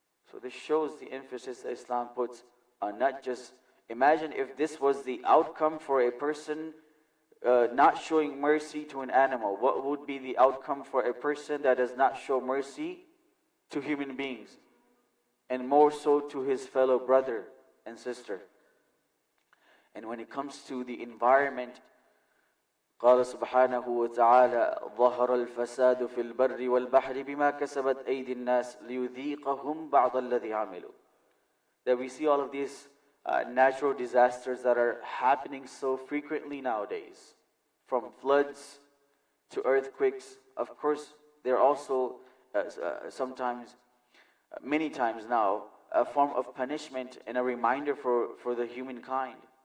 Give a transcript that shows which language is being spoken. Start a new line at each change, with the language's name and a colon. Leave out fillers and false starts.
English: So this shows the emphasis that Islam puts on not just, imagine if this was the outcome for a person not showing mercy to an animal. What would be the outcome for a person that does not show mercy to human beings? And more so to his fellow brother and sister.
Arabic: And when it comes to the environment, قال سبحانه وتعالى ظهر الفساد في البر والبحر بما كسبت أيدي الناس ليذيقهم بعض الذي عملوا.
English: That we see all of these natural disasters that are happening so frequently nowadays, from floods to earthquakes. Of course, they're also sometimes, many times now, a form of punishment and a reminder for the humankind.